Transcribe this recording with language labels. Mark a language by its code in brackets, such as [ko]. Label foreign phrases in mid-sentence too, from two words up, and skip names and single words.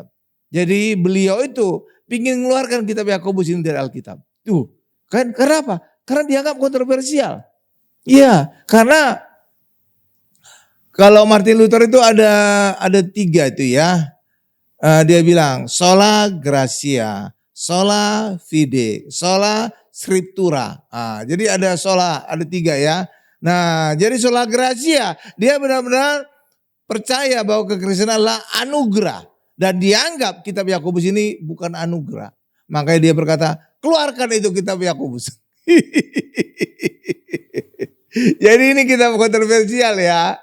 [id] Jadi beliau itu ingin mengeluarkan kitab Yakobus ini dari Alkitab. Tuh, kan kenapa? Karena dianggap kontroversial. Iya, karena kalau Martin Luther itu ada 3 itu ya. Dia bilang [la] sola gratia, sola fide, sola scriptura. [id] Jadi ada sola, ada 3 ya. Nah jadi [la] sola gratia, [id] dia benar-benar percaya bahwa kekristenan adalah anugerah. Dan dianggap kitab Yakobus ini bukan anugerah. Makanya dia berkata, keluarkan itu kitab Yakobus. Jadi ini kitab kontroversial ya.